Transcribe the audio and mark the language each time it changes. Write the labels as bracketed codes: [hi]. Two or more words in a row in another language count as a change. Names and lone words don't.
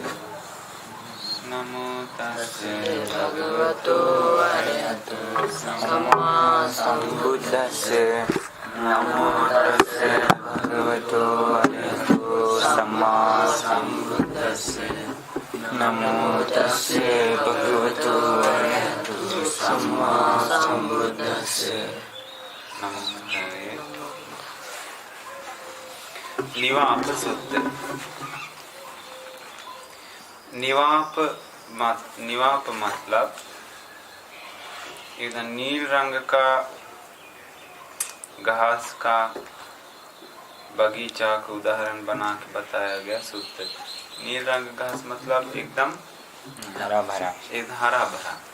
[pi] नमो तस्से भगवतो अरहतो सम्मा सम्बुद्दस्से। नमो तस्से भगवतो अरहतो सम्मा सम्बुद्दस्से। नमो तस्से भगवतो अरहतो सम्मा सम्बुद्दस्से। नमो तस्से। निवाप सूत्र। [hi] निवाप मतलब इधर नील रंग का घास का बगीचा को उदाहरण बना के बताया गया सूत्र। नील रंग घास मतलब एकदम हरा भरा, एकदम हरा भरा।